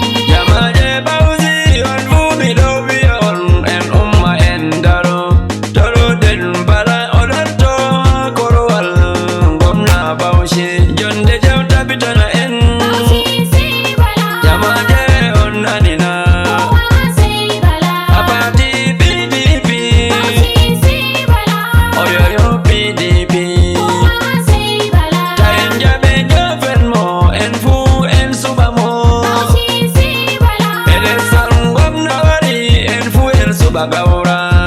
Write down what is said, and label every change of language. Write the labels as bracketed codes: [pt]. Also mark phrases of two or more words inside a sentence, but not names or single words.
[ff] Jamaje Bauchi, on fu mi ɗo wiya on, en umma en daro. Toroɗen Bala, o ɗon to korowal gwamna Bauchi. Jonde jam tabitana en. Jamaje on nanina. [en] A party P D P. [ff] Oyoyo P D P. Ta en jaɓe jofen mo, en fu en suɓa mo. Election gwamna wari, en fu en suɓa gawra.